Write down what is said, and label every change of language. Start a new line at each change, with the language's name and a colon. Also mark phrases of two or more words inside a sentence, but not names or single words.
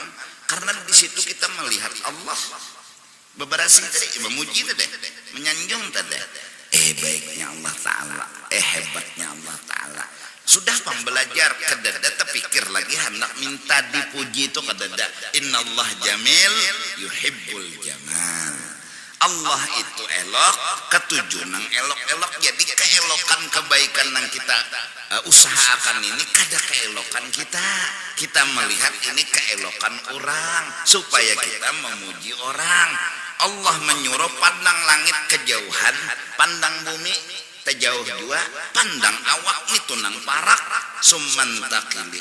Banjar: Karena di situ kita melihat Allah. Bebersih tadi, memuji tadi, menyanjung tadi. Baiknya Allah Ta'ala. Hebatnya Allah Ta'ala. Sudah pembelajar kedada terpikir lagi hendak minta dipuji itu kedada.
Arabic: Innallah jamil yuhibbul jamal.
Banjar: Allah itu elok, ketujuh nang elok-elok. Jadi keelokan kebaikan yang kita usahakan ini kada keelokan kita. Kita melihat ini keelokan orang supaya kita memuji orang. Allah menyuruh pandang langit kejauhan, pandang bumi terjauh juga, pandang awak itu nang parak sumantakili.